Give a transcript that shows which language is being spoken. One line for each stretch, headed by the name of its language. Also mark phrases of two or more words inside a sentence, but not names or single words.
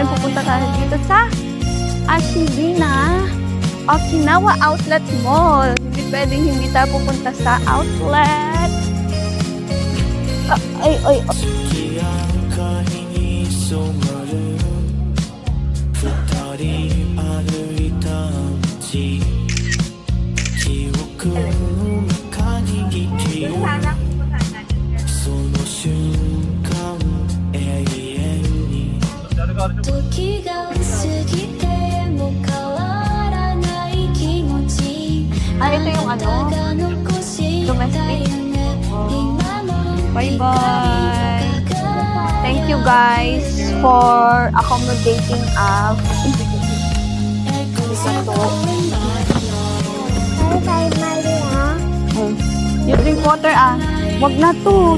Filipino: Pupunta tayo dito sa Ashibina Okinawa Outlet Mall. Hindi pwedeng hindi tayo pupunta sa outlet. Ay.
Japanese: 月明かりに染まる二人歩いた街記憶の中に生きるその瞬間永遠に時が過ぎても変わらない気持ち
Filipino: Ah, ito yung ano?
Japanese: あなたが残した夢今も
English: Bye-bye. Thank you guys for accommodating us. You drink water
Filipino: Wag na to.